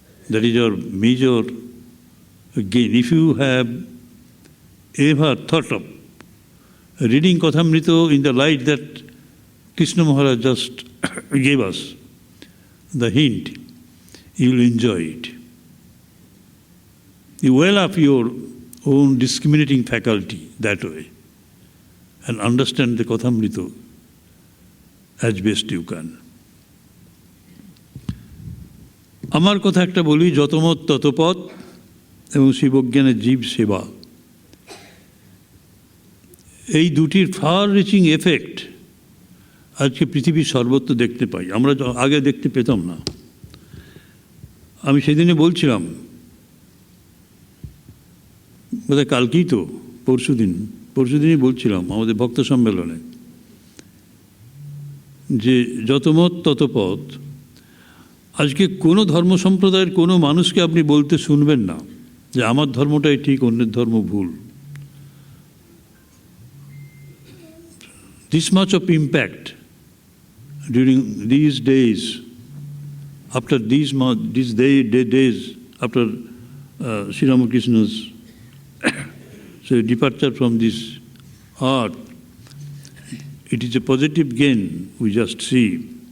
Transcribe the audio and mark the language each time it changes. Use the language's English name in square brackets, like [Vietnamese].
[English] That is our major gain. If you have ever thought of reading Kathamrita in the light that Krishna Maharaj just gave us, the hint, you will enjoy it. You well up your own discriminating faculty that way and understand the Kathamrita as best you can. [Bangla] আমার কথা একটা বলি, যতমত ততপথ এবং শিবজ্ঞানের জীব সেবা, এই দুটির [English] far reaching effect [Bangla] আজকে পৃথিবীর সর্বত্র দেখতে পাই, আমরা আগে দেখতে পেতাম না। আমি সেদিনে বলছিলাম, বোধহয় কালকেই তো, পরশুদিনই বলছিলাম আমাদের ভক্ত সম্মেলনে, যে যতমত ততপথ। আজকে কোনো ধর্ম সম্প্রদায়ের কোনো মানুষকে আপনি বলতে শুনবেন না যে আমার ধর্মটাই ঠিক, অন্যের ধর্ম ভুল। [English] This much of impact during these days, after these days after Sri Ramakrishna's departure from this earth, it is a positive gain we just see.